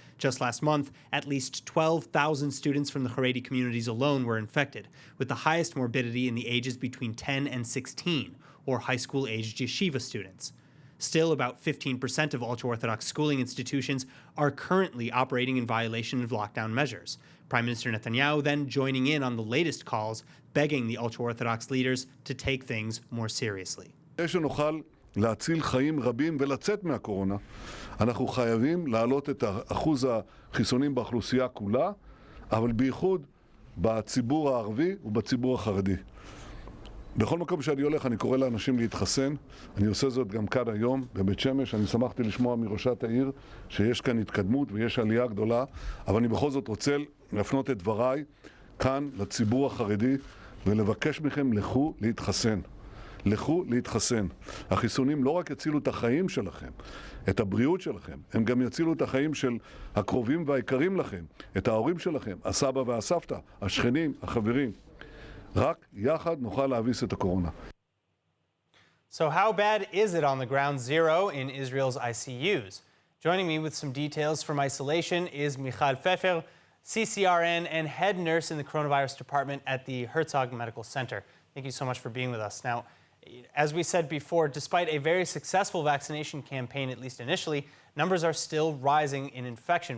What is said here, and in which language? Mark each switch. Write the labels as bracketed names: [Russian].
[English] Just last month, at least 12,000 students from the Haredi communities alone were infected, with the highest morbidity in the ages between 10 and 16, or high school-aged yeshiva students. Still, about 15% of ultra-Orthodox schooling institutions are currently operating in violation of lockdown measures. Prime Minister Netanyahu then joining in on the latest calls, begging the ultra-Orthodox leaders to take things more seriously. [Hebrew] להציל חיים רבים ולצאת מהקורונה, אנחנו חייבים להעלות את אחוז החיסונים באוכלוסייה כולה, אבל בייחוד בציבור הערבי ובציבור החרדי. בכל מקום שאני הולך אני קורא לאנשים להתחסן, אני עושה זאת גם כאן היום בבית שמש, אני שמחתי לשמוע מראשת העיר שיש כאן התקדמות ויש עלייה גדולה, אבל אני בכל זאת רוצה להפנות את דבריי כאן לציבור החרדי ולבקש מכם לכו להתחסן. לכו להתחסן. החיסונים לא רק יצילו את החיים שלכם, את הבריאות שלכם, הם גם יצילו את החיים של הקרובים והיקרים לכם, את ההורים שלכם, הסבא והסבתא, השכנים, החברים. רק יחד נוכל להביס את הקורונה. [English] So how bad is it on the ground zero in Israel's ICUs? Joining me with some details from isolation is Michal Pfeffer, CCRN and head nurse in the coronavirus department at the Herzog Medical Center. Thank you so much for being with us. Now, as we said before, despite a very successful vaccination campaign, at least initially, numbers are still rising in infection.